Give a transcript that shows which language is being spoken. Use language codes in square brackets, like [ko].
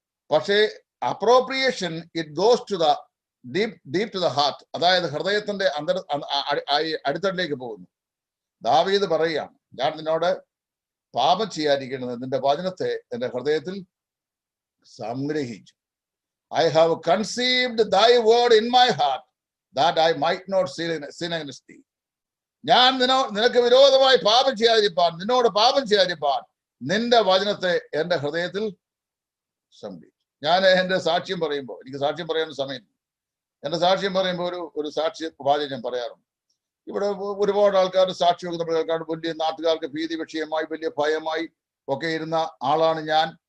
[en] പക്ഷേ appropriation it goes to the deep to the heart. [ml] അതായത് ഹൃദയത്തിന്റെ അടിത്തട്ടിലേക്ക് പോകുന്നു. ദാവീദ് പറയുകയാണ്, ഞാൻ നിന്നോട് പാപം ചെയ്യാതിരിക്കുന്നത് നിന്റെ വചനത്തെ എന്റെ ഹൃദയത്തിൽ സംഗ്രഹിച്ചു. [en] I have conceived thy word in my heart that I might not sin against thee. [ml] ഞാൻ നിനക്ക് വിരോധമായി പാപം ചെയ്യാതിരിപ്പാൻ, നിന്നോട് പാപം ചെയ്യാതിരിപ്പാൻ നിന്റെ വചനത്തെ എന്റെ ഹൃദയത്തിൽ സംഗ്രഹിച്ചു. ഞാൻ എന്റെ സാക്ഷ്യം പറയുമ്പോൾ, എനിക്ക് സാക്ഷ്യം പറയാൻ സമയം, എന്റെ സാക്ഷ്യം പറയുമ്പോൾ ഒരു സാക്ഷ്യ വാചകം ഞാൻ പറയാറുണ്ട്. ഇവിടെ ഒരുപാട് ആൾക്കാർ സാക്ഷിയൊക്കെ നമ്മൾ കേൾക്കാണ്ട്, വലിയ നാട്ടുകാർക്ക് ഭീതി വിഷയമായി വലിയ ഭയമായി ഒക്കെ ഇരുന്ന ആളാണ് ഞാൻ.